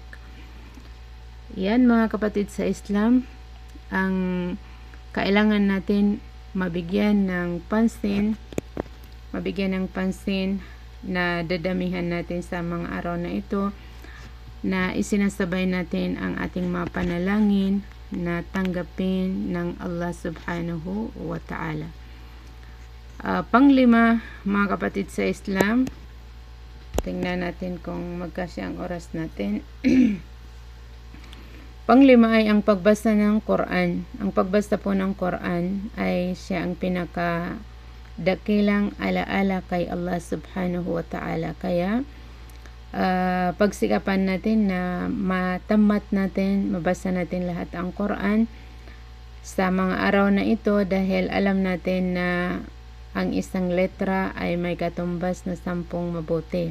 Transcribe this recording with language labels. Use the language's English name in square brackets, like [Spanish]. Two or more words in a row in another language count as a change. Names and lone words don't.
[Filipino] Yan mga kapatid sa Islam, ang kailangan natin mabigyan ng pansin na dadamihan natin sa mga araw na ito, na isinasabay natin ang ating mga panalangin na tanggapin ng Allah [Arabic] سبحانه وتعالى. [Filipino] Panglima, mga kapatid sa Islam, tingnan natin kung magkasya ang oras natin. Panglima ay ang pagbasa ng Quran. Ang pagbasa po ng Quran ay siya ang pinakadakilang alaala kay Allah [Arabic] سبحانه وتعالى. [Filipino] Kaya pagsikapan natin na matamat natin, mabasa natin lahat ang Quran sa mga araw na ito, dahil alam natin na ang isang letra ay may katumbas na 10 mabuti.